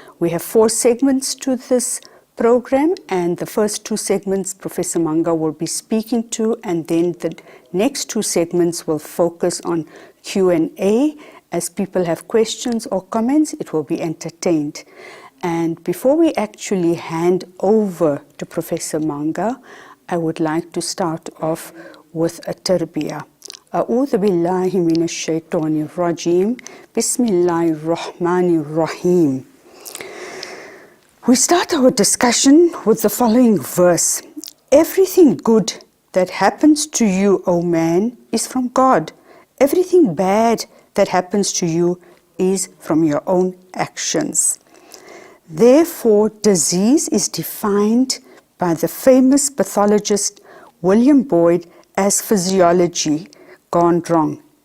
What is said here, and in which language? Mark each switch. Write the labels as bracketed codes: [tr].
[en] We have 4 segments to this program, and the first 2 segments Professor Manga will be speaking to, and then the next 2 segments will focus on Q&A. As people have questions or comments, it will be entertained. And before we actually hand over to Professor Manga, I would like to start off with a tarbiyah. [ar] أعوذ بالله من الشيطان الرجيم بسم الله الرحمن الرحيم. [en] We start our discussion with the following verse. Everything good that happens to you, O man, is from God. Everything bad that happens to you is from your own actions. Therefore, disease is defined by the famous pathologist William Boyd as physiology gone wrong.